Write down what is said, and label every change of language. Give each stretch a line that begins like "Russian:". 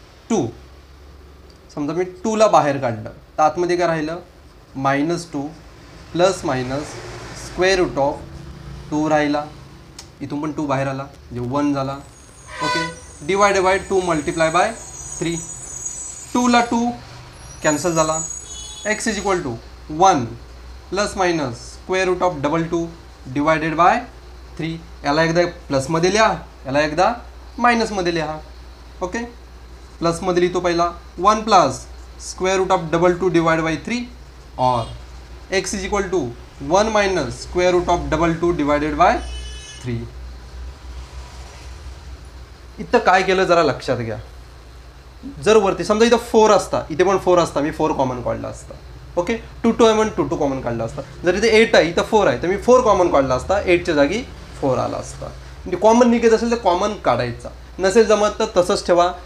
Marathi: 2 समजा मी 2ला बाहेर काढलं तर आतमध्ये काय राहिलं, -2 plus minus square route of 2 राहिला. इथून पण 2 बाहेर आला म्हणजे 1 झाला. Okay, divided by 2 multiply by 3, 2ला 2 cancel झाला.
English: x = 1 plus minus square root of 2 divided by 3.
Marathi: याला एकदा प्लसमध्ये लिहा, याला एकदा मायनसमध्ये लिहा. ओके, प्लसमध्ये लिहितो पहिला 1 plus
English: Square root of double two divide by 3 और x is equal to 1 minus square root of double two divided by 3.
Marathi: इथं काय केलं जरा लक्षात घ्या. जर वरती समजा इथं 4 असता, इथे पण 4 असता, मी 4 कॉमन काढला असता. ओके, 2 2 आहे म्हणून 2 2 कॉमन काढला असता. जर इथे 8 आहे, इथं 4 आहे, तर मी 4 कॉमन काढला असता. 8च्या जागी 4 आला असता. म्हणजे कॉमन निघत असेल तर कॉमन काढायचा, नसेल जमत तर तसंच ठेवा.